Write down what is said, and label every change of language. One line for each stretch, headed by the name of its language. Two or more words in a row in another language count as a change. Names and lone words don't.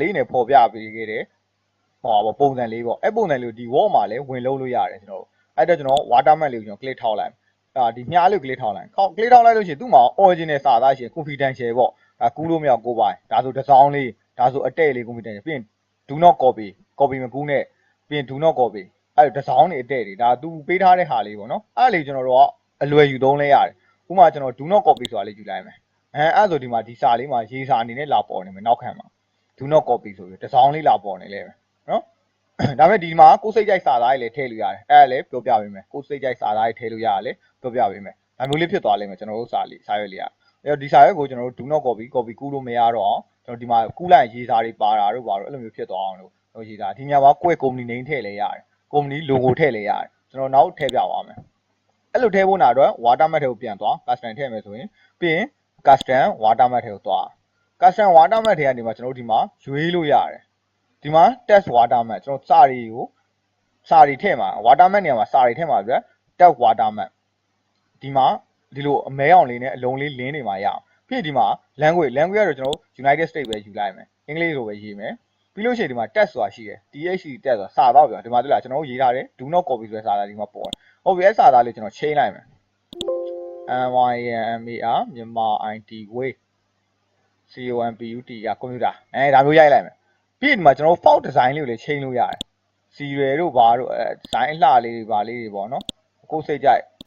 Burmese: လေးနဲ့ပေါ်ပြပေးခဲ့တယ်ဟောပေါ့ပုံစံလေးပေါ့အဲ့ပုံစံလေးကိုဒီ wall မှာလည်းဝင်လုပ်လို့ရတယ်ကျွန်တော်အဲ့တော့ကျွန်တော် watermark လေးကိုကျွန်တော် click ထောက်လိုက်ဒီမြားလေးကို click ထောက်လိုက် click ထောက်လိုက်လို့ရှိရင်သူ့မှာ original စာသားရှိရင် confidential ပေါ့ကူးလို့မရကိုပိုင်ဒါဆိုတစ်စောင်းလေးဒါဆိုအတဲ့လေး confidential ပြီးရင်
English: do not copy
Burmese: မကူးနဲ့ပြီးရင်
English: do not copy
Burmese: အဲ့တစ်စောင်းနေအတဲ့တွေဒါသူပေး ထားတဲ့ဟာလေးပေါ့နော်အဲ့လေးကျွန်တော်တို့ကအလွယ်ယူသုံးလဲရတယ်ဥပမာကျွန်တော်
English: do not copy
Burmese: ဆိုတာလေးယူလိုက်မယ်အဲ့ဆိုဒီမှာဒီစာလေးမှာရေးစာအနေနဲ့လာပေါ်နေမယ်နောက်ခံမှာ
English: do not copy
Burmese: ဆိုပြီးတစ်စောင်းလေးလာပေါ်နေလဲမယ်နော်ဒါပေမဲ့ဒီမှာကိုယ်စိတ်ကြိုက်စာသားတွေလည်းထည့်လို့ရတယ်အဲ့ဒါ လည်းပြောပြပေးမယ်ကိုယ်စိတ်ကြိုက်စာသားတွေထည့်လို့ရတယ်လေပြောပြပေးမယ်ဒါမျိုးလေးဖြစ်သွားလိမ့်မယ်ကျွန်တော်တို့စာရွက်လေးကအဲ့တော့ဒီစာရွက်ကိုကျွန်တော်တို့
English: do not copy
Burmese: ကူးလို့မရတော့အောင်ကျွန်တော်ဒီမှာကူးလိုက်ရေးစာတွေပါတာ တို့ဘာလို့အဲ့လိုမျိုးဖြစ်သွားအောင်လို့ရေးစာဒီညမှာကိုယ့်
English: company name
Burmese: ထည့်လဲရတယ်
English: company logo
Burmese: ထည့်လဲရတယ်ကျွန်တော်နောက်ထည့်ပြပါမယ်အဲ့လိုထည့်ဖို့နာတော့ watermark ထဲကိုပြန်သွား custom ထည့်မယ်ဆိုရင်ပြီးရင်
English: custom watermark
Burmese: ထဲကိုသွား
English: custom watermark
Burmese: ထဲကနေမှာကျွန်တော်တို့ဒီမှာရွေးလို့ရတယ်ဒီမှာ
English: text watermark
Burmese: ကျွန်တော်စာတွေထည့်မှာ watermark နေရာမှာစာတွေထည့်မှာပြ
English: text watermark
Burmese: ဒီမှာဒီလိုအမဲအောင်လေးနဲ့အလုံးလေးလင်းနေမှာရအောင်ပြီးဒီမှာ language ကတော့ကျွန်တော်တို့ United States ပဲယူလိုက်မယ်အင်္ဂလိပ်လိုပဲရေးမယ်ပြီးလို့ရှိရင်ဒီမှာ text ဆိုတာရှိတယ် THC text ဆိုတာစာသားပြောဒီမှာတွေ့လားကျွန်တော်တို့ရေးထားတယ်
English: do not copy
Burmese: ဆိုတဲ့စာသားဒီမှာပေါ်တယ်ဟုတ်ပြီအဲ့စာသားလေးကျွန်တော်ချိန်လိုက်မယ် MYMAR မြန်မာ IT way COMPUT ကကွန်ပျူတာဒါမျိုးရိုက်လိုက်မယ်ပြီးဒီမှာကျွန်တော်တို့
English: font design
Burmese: လေးကိုလည်းချိန်လို့ရတယ် serial တို့ဘာတို့design အလှလေးတွေဘာလေးတွေပေါ့နော်ကိုယ်စိတ်ကြိုက်